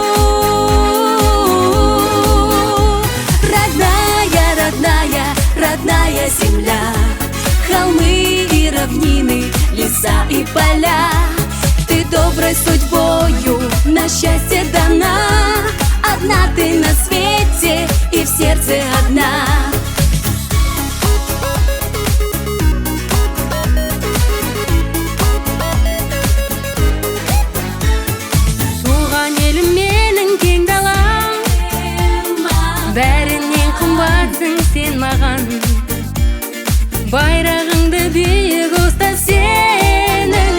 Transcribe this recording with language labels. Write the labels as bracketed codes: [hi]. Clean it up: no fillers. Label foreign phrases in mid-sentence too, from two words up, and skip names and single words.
[ru] Родная, родная, родная земля, холмы и равнины, леса и поля. Ты доброй судьбою на счастье дана, одна ты на свете и в сердце одна. [kk] Бәрінен қымбатсың сен маған, байрағыңды биік ұста сенің.